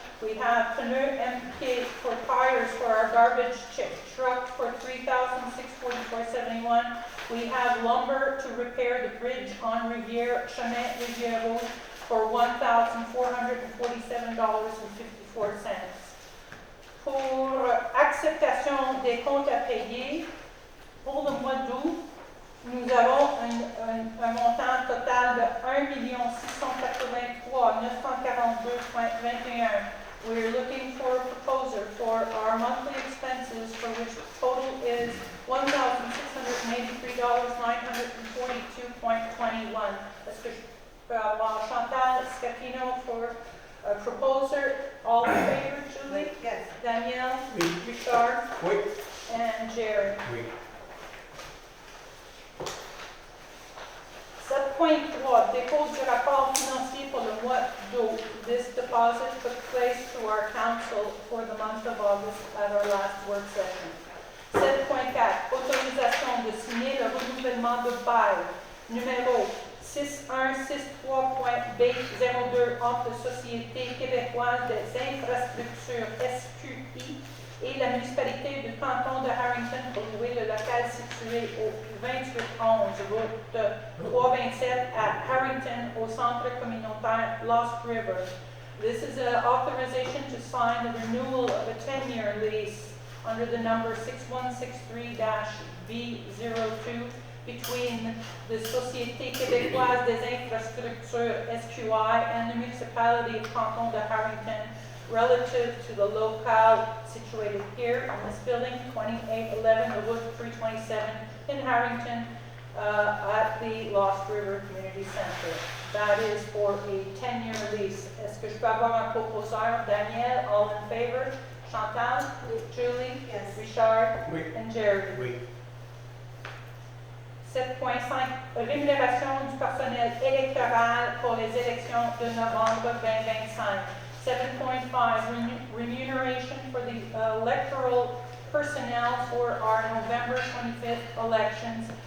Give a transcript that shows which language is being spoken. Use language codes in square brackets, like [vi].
[en] We have pneu MPK for tires for our garbage truck for $3,644.71. We have lumber to repair the bridge on Rivière, Chemin Rivière Rouge for $1,447.54. [fr] Pour acceptation des comptes à payer, pour le mois d'août, nous avons un montant total de $1,683,942.21. [en] We're looking for a proposer for our monthly expenses, for which total is $1,683,942.21. [fr] Est-ce que je peux avoir Chantal Scapino [en] for a proposer? All in favor, Julie? Yes. Danielle? [fr] Oui. [en] Richard? [fr] Oui. [en] And Jerry? [fr] Oui. 7.3, dépôt du rapport financier pour le mois d'août. [en] This deposit took place to our council for the month of August at our last work session. [fr] 7.4, autorisation de signer le renouvellement de bail numéro 6163.B02 entre Société québécoise des infrastructures SQI et la municipalité du canton de Harrington pour louer le local situé au 2811 route 327 à Harrington au centre communautaire Lost River. [en] This is an authorization to sign the renewal of a 10-year lease under the number 6163-B02 between the Société québécoise des infrastructures SQI and the municipality of Canton de Harrington relative to the locale situated here in this building, 2811 the Wood 327 in Harrington, at the Lost River Community Center. That is for a 10-year lease. [fr] Est-ce que je peux avoir un proposeur? [en] Daniel, all in favor? Chantal? Julie? Yes. Richard? [fr] Oui. [en] And Jerry? [fr] Oui. 7.5, rémunération du personnel électoral pour les élections de novembre 2025. [en] 7.5, remuneration for the electoral personnel for our November 25th elections.